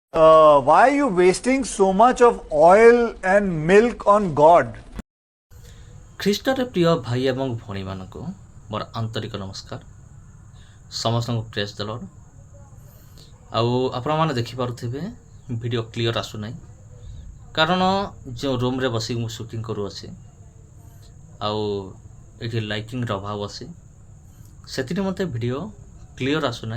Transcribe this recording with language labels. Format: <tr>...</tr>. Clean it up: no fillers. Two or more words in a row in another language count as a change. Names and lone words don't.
<en>Why are you wasting so much of oil and milk on God?</en> <or>ଖ୍ରୀଷ୍ଟରେ ପ୍ରିୟ ଭାଇ ଏବଂ ଭଉଣୀମାନଙ୍କୁ ମୋର ଆନ୍ତରିକ ନମସ୍କାର। ସମସ୍ତଙ୍କୁ</or> <en>praise the Lord.</en> <or>ଆଉ ଆପଣମାନେ ଦେଖିପାରୁଥିବେ</or> <en>video clear</en> <or>ଆସୁନାହିଁ, କାରଣ ଯେଉଁ ରୁମ୍ରେ ବସିକି ମୁଁ ସୁଟିଂ କରୁଅଛି ଆଉ ଏଠି ଲାଇଟିଂର ଅଭାବ ଅଛି, ସେଥିରେ ମୋତେ</or> <en>video clear</en> <or>ଆସୁନାହିଁ।</or>